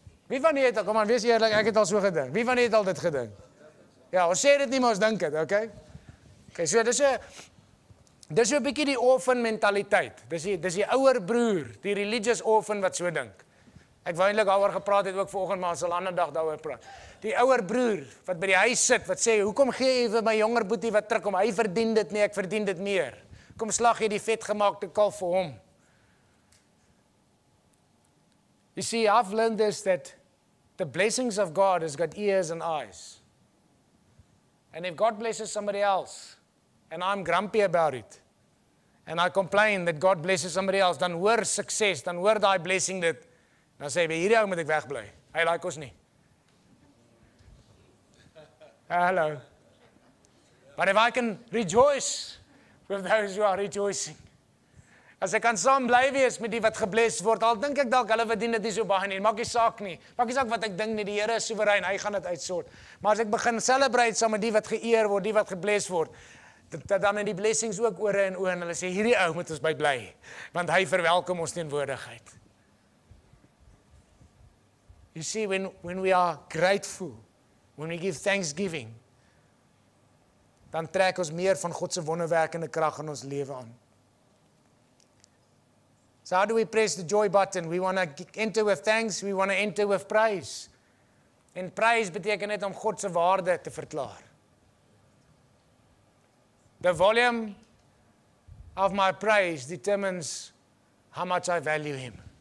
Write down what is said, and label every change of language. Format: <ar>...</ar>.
<af>Wie van die het al, kom aan, wees eerlik, ek het al so gedink. Wie van die het al dit gedink? Ja, ons sê dit nie, maar ons dink het, okay? Okay, so dis 'n bietjie die orphan mentaliteit. Dis die ouer broer, die religious orphan wat so dink. Ek wou eintlik daaroor gepraat het ook vanoggend, maar ons sal 'n ander dag daaroor praat. Die ouer broer wat by die huis sit, wat sê, hoekom gee jy vir my jonger boetie wat terugkom? Hy verdien dit nie, ek verdien dit meer. Kom slag jy die vetgemaakte kalf vir hom.</af> <en>You see, I've learned this, that the blessings of God has got ears and eyes. And if God blesses somebody else, and I'm grumpy about it, and I complain that God blesses somebody else,</en> <af>dan hoor sukses, dan hoor daai blessing dit, dan sê hy, hierdie ou moet ek wegbly. Hy like ons nie.</af> <en>Hello. But if I can rejoice with those who are rejoicing,</en> <af>As ek kan saam bly wees met die wat gebless word, al dink ek dalk hulle verdien dit nie so baie nie. Maak nie saak nie. Maak nie saak wat ek dink nie. Die Here is soewerein. Hy gaan dit uitsort. Maar as ek begin celebrate saam met die wat geëer word, die wat gebless word, dan in die blessings ook ore en oë en hulle sê hierdie ou moet ons by bly, want hy verwelkom ons teenwoordigheid.</af> <en>You see, when we are grateful, when we give thanksgiving,</en> <af>dan trek ons meer van God se wonderwerkende krag in ons lewe aan.</af> <en>So how do we press the joy button? We want to enter with thanks, we want to enter with praise.</en> <af>En praise beteken net om God se waarde te verklaar.</af> <en>The volume of my praise determines how much I value him.</en>